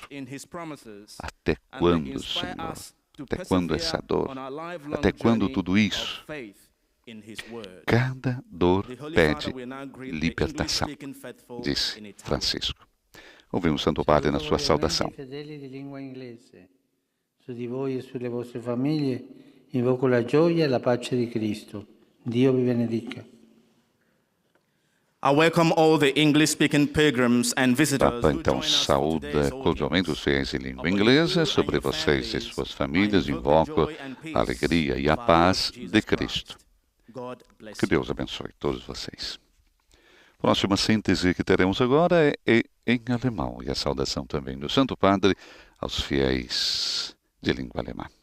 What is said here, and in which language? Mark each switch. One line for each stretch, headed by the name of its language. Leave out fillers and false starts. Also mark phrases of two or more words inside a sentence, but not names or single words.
Portuguese: Até quando, Senhor? Até quando essa dor? Até quando tudo isso? Cada dor pede libertação, disse Francisco. Ouvimos Santo Padre na sua saudação.
Italian: Su di voi e sulle vostre famiglie invoco la gioia e la pace di Cristo. Dio vi benedica.
English: I welcome all the English-speaking pilgrims and visitors
Portuguese: Papa
English: who
Portuguese: então
English: join us
Portuguese: saúda cordialmente os fiéis em língua inglesa. Sobre vocês e suas famílias invoco a alegria e a paz de Cristo. Que Deus abençoe todos vocês. Próxima síntese que teremos agora é em alemão, e a saudação também do Santo Padre aos fiéis de língua alemã.